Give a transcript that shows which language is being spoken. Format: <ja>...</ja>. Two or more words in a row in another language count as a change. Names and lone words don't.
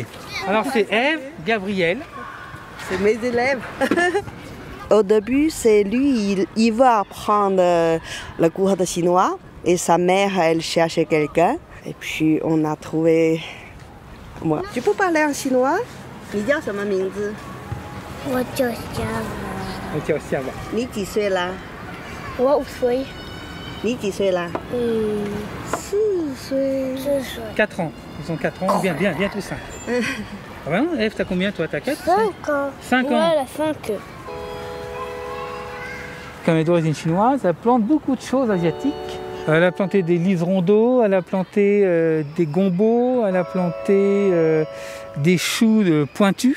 <fr>Alors c'est Ève, Gabriel. C'est mes élèves. Au début, c'est lui, il veut apprendre le cours de chinois. Et sa mère, elle cherchait quelqu'un. Et puis on a trouvé moi. Tu peux parler en chinois?</fr> <zh>你叫什么名字？我叫夏娃。你几岁啦？我5岁。你几岁啦？4岁。 4岁。</zh> <fr>4 ans. Ils ont 4 ans, bien tous 5. Ah ben non, Ève, t'as combien toi? T'as 4? 5 ans. 5 ans. Ouais, la 5. Comme elle est d'origine chinoise, elle plante beaucoup de choses asiatiques. Elle a planté des liserons d'eau, elle a planté des gombos, elle a planté des choux pointus.</fr>